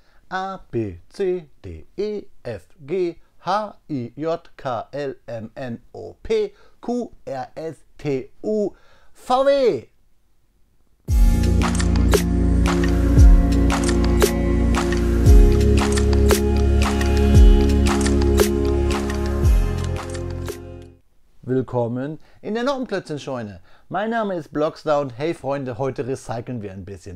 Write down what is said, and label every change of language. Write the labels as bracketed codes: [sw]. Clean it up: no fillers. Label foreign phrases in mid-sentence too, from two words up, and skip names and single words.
[de] A, B, C, D, E, F, G, H, I, J, K, L, M, N, O, P, Q, R, S, T, U, VW. Willkommen in der Noppenklötzchen-Scheune. Mein Name ist Blockstar und hey Freunde, heute recyceln wir ein bisschen.